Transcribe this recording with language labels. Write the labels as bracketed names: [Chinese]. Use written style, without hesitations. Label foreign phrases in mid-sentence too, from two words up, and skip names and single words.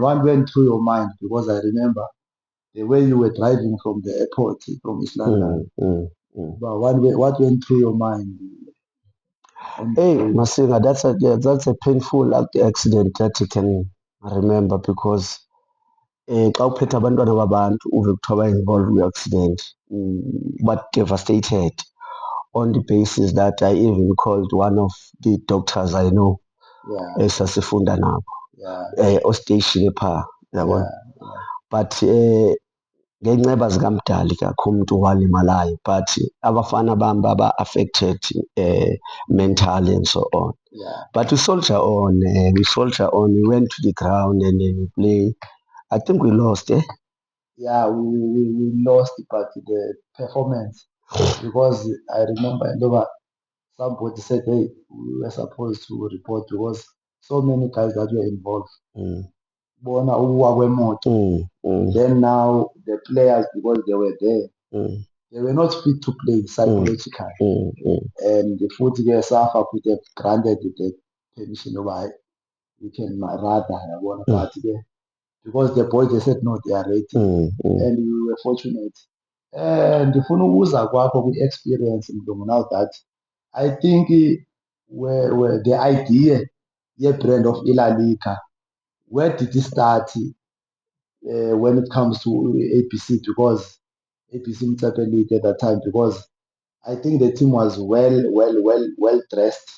[English] What went through your mind? Because I remember the way you were driving from the airport from East London. But what went through your mind? Hey, Masinga, that's a painful accident that you can remember, because [Xhosa] xa uphethe abantwana babantu uve kuthiwa [English] involved kwi-accident, but devastated, on the basis that I even called one of the doctors I know [Xhosa] esasifunda nabo ostation phaa yabona. But ngeenceba zikamdali kakho umntu walimalayo, but abafana bam baba-affected [English] mentally and so on. But we soldier on, we went to the ground and then we play. I think we lost, Yeah, we lost, but the performance, because I remember somebody said, hey, we were supposed to report, because so many guys that were involved. [Xhosa] Bona ukuwa kwemoto. [English] Then now the players, because they were there, they were not fit to play psychologically. And the foot SAFA could have granted the permission of we can rather yabona, but because the boys, they said no, they are ready. And we were fortunate. And [Xhosa] ndifuna ukuza kwakho kwi-experience mlungu, [English] now that I think where the idea brand of iLa Liga, where did it start when it comes to ABC? Because ABC Motsepe League at that time, because I think the team was well dressed.